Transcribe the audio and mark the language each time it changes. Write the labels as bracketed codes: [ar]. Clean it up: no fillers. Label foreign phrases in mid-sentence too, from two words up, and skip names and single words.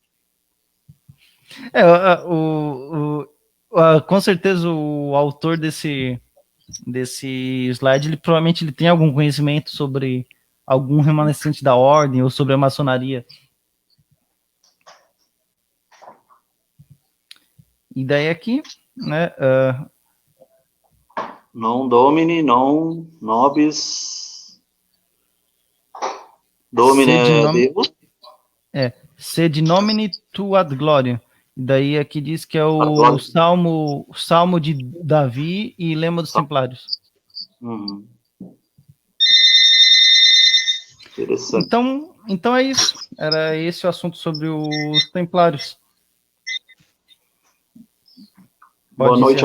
[pt] Com certeza o autor desse slide, ele provavelmente tem algum conhecimento sobre algum remanescente da ordem ou sobre a maçonaria. E daí aqui, né? [la] Non domini, non nobis. Domine Deus. Sed nomine tu ad gloria. [pt] Daí aqui diz que é o Adoro. Salmo de Davi e Lema dos Templários. Uhum. Interessante. Então é isso. Era esse o assunto sobre os Templários. Boa noite a